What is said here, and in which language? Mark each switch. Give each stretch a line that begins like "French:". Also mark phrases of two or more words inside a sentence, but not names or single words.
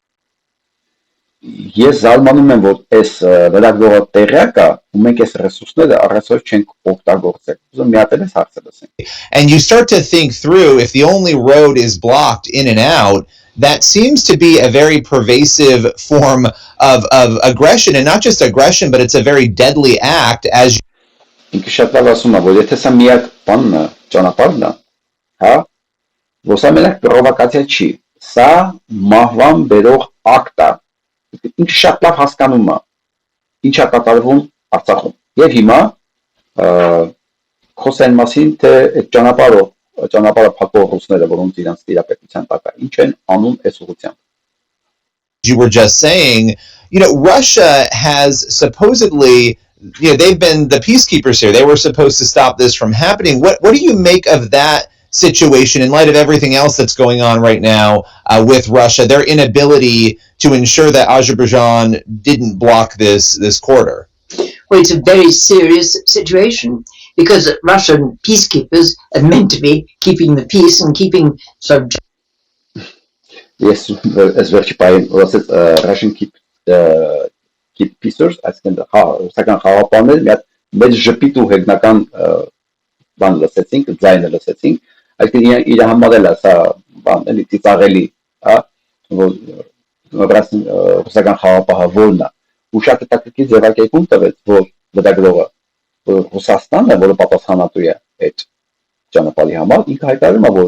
Armenian: ես զարմանում եմ որ այս լրագրողը տեղյակ է ու մենք այս ռեսուրսները առայժմ չենք օգտագործել ուզում մի հատ այս հարցը լսենք
English: and you start to think through if the only road is blocked in and out that seems to be a very pervasive form of aggression, and not just aggression, but it's a very deadly act, as
Armenian: Ինքը շատ լավ ասում է, որ եթե սա միակ բանն է, ճանապարհն է, հա, որ սա մենակ պրովոկացիա չի, սա մահվան բերող ակտ է, ինքը շատ լավ հասկանում է, ինչ է կատարվում Արցախում, եւ հիմա խոսեն մասին, թե այդ ճանապարհը փակող ռուսները, որոնց իրանց տիրապետության տակ է, ինչ են անում այս ուղղությամբ.
English: You were just saying, Russia has supposedly they've been the peacekeepers here. They were supposed to stop this from happening. What do you make of that situation in light of everything else that's going on right now with Russia, their inability to ensure that Azerbaijan didn't block this corridor? Well, it's a very serious situation because Russian peacekeepers are meant to be keeping the peace and keeping Yes, as well Russian keep peacers,
Armenian: այսինքն ռուսական խաղապաններ մի հատ մեծ ժպիտ ու հեգնական բան լսեցինք, ձայնը լսեցինք, այսինքն իր համարել է սա բան էլի ծիծաղելի, հա, որ ռուսական խաղապահը որն է, ու շատ հետաքրքիր ձևակերպում տվեց, որ լրագրողը Ռուսաստանն է, որը պատասխանատու է այդ ճանապարհի համար, ինքը հայտարարում է,